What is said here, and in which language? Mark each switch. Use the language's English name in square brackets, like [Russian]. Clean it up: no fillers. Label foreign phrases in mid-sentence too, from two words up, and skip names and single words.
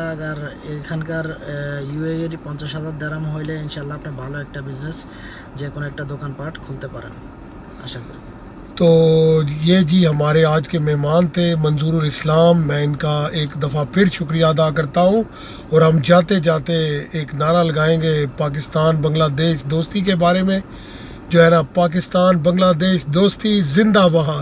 [Bangla] আগার এখানকার ইউএইর 50,000 দিরহাম হইলে ইনশাআল্লাহ আপনি ভালো একটা বিজনেস যে কোনো একটা দোকানপাট খুলতে পারেন আশা করি. [Urdu] تو یہ جی ہمارے آج کے مہمان تھے منظور الاسلام. میں ان کا ایک دفعہ پھر شکریہ ادا کرتا ہوں اور ہم جاتے جاتے ایک نعرہ لگائیں گے پاکستان بنگلہ دیش دوستی کے بارے میں جو ہے نا, پاکستان بنگلہ دیش دوستی زندہ باد,